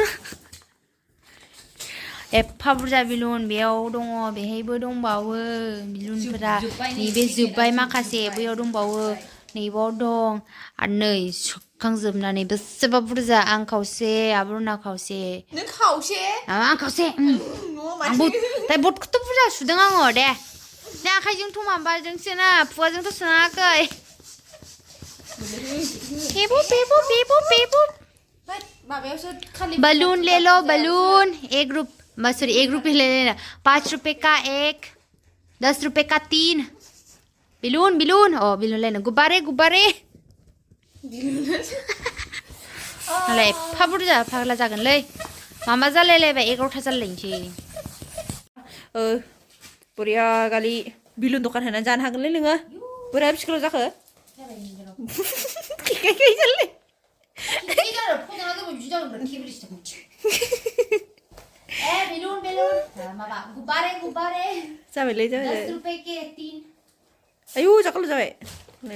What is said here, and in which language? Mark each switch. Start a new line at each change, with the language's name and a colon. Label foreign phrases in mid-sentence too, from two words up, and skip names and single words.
Bodo: एफा बुरजा बिलुन बेयाव दङ बेहायबो दंबावो बिलुनफोरा नैबे जोब्बाय माखासे बैयाव दंबावो नैबाव दं आरो नै सुखांजोबनानै बेसेबा बुरजा आं खावसे आब'रुना खावसे नों खावसे आं खावसे दा बदखौथ' बुरजा सुदों आङो दे आखाइजोंथ' माबाजोंसो ना फुवाजोंथ' सुनाङाखै माबायावसो खालि
Hindi: बलून ले लो बलून एक रुपए ले लेना 5 रुपए का एक 10 रुपए का 3 बिलून बिलून लेना गुब्बारे
Bodo: नालाय एफा बुरजा फाग्ला जागोनलै मामा जालायलायबाय 11था जालायनोसै बुरिया गालि बिलुन दखान होनानै जानो हागोनलै नोङो बोरै फिसखौल' जाखो जाबायलै जाबाय आयु जाखाल' जाबाय नै